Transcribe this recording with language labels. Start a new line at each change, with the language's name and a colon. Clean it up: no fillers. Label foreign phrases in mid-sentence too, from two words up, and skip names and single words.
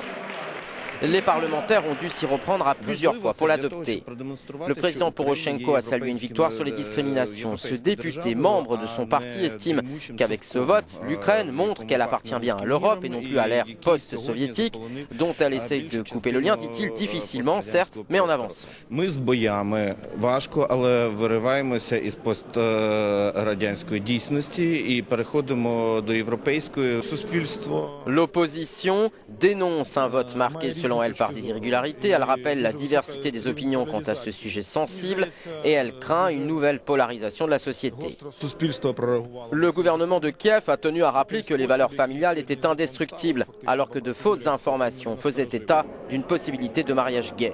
French: Les parlementaires ont dû s'y reprendre à plusieurs fois pour l'adopter. Le président Poroshenko a salué une victoire sur les discriminations. Ce député, membre de son parti, estime qu'avec ce vote, l'Ukraine montre qu'elle appartient bien à l'Europe et non plus à l'ère post-soviétique, dont elle essaye de couper le lien, dit-il, difficilement, certes, mais en avance.
Ukrainian: Важко, але вириваємося із пострадянської дійсності і переходимо до європейського суспільства.
French: L'opposition dénonce un vote marqué selon elle par des irrégularités. Elle rappelle la diversité des opinions quant à ce sujet sensible et elle craint une nouvelle polarisation de la société. Le gouvernement de Kiev a tenu à rappeler que les valeurs familiales étaient indestructibles, alors que de fausses informations faisaient état d'une possibilité de mariage gay.